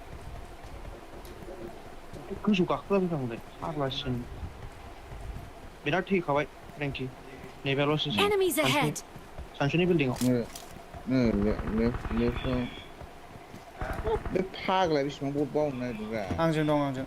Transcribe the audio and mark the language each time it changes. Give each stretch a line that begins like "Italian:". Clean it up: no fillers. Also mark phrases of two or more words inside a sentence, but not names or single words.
Bodo: गोजौ गाखोलाबायनांगौलै फाग्लासिन बिराद थैखाबाय फ्रेंकि नैबेल'सो
English: Enemies ahead.
Bodo: सानसुनि बिल्डिंआव लेफ्टआव बे फाग्ला बेसेबां बट बावनो नागिरदोंब्रा आंजों दं आंजों